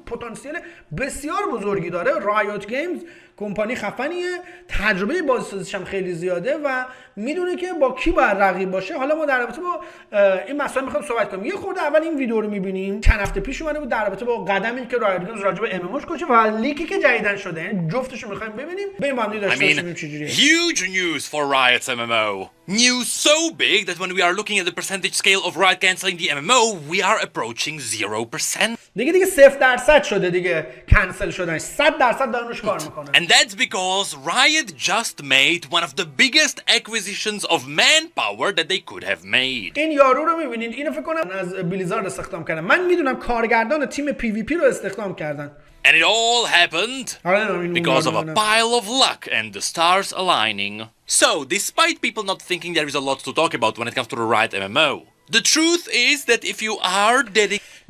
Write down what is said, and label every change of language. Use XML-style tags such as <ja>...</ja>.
<fa>پتانسیل بسیار بزرگی داره. رایوت گیمز کمپانی خفنیه، تجربه بازیسازیش هم خیلی زیاده و میدونه که با کی باید رقیب باشه. حالا ما در رابطه با این مسائل میخوام صحبت کنیم. یه خورده اول این ویدیو رو میبینیم، چند هفته پیش اومده بود در رابطه با قدمی که رایوت گیمز راجع به MMOش گذاشته و لیکی که جدیدن شده. یعنی جفتش رو میخوایم ببینیم. بریم با هم داشته باشیم چجوریه.</fa> <en>Huge news for Riot's MMO. News so big that when we are looking at the percentage scale of Riot canceling the MMO, we are approaching 0%.</en> <fa>دیگه 0% شده دیگه، کنسل شدن. 100% دارن روش کار میکنن.</fa> <en>And that's because Riot just made one of the biggest acquisitions of manpower that they could have made.</en> <fa>این یارو رو میبینید، اینو فکر کنم از بلیزارد استخدام کردن. من میدونم کارگردان تیم PvP رو استخدام کردن.</fa> <en>And it all happened because of a pile of luck and the stars aligning. So, despite people not thinking there is a lot to talk about when it comes to the Riot MMO, the truth is that if you are dedicated...</en>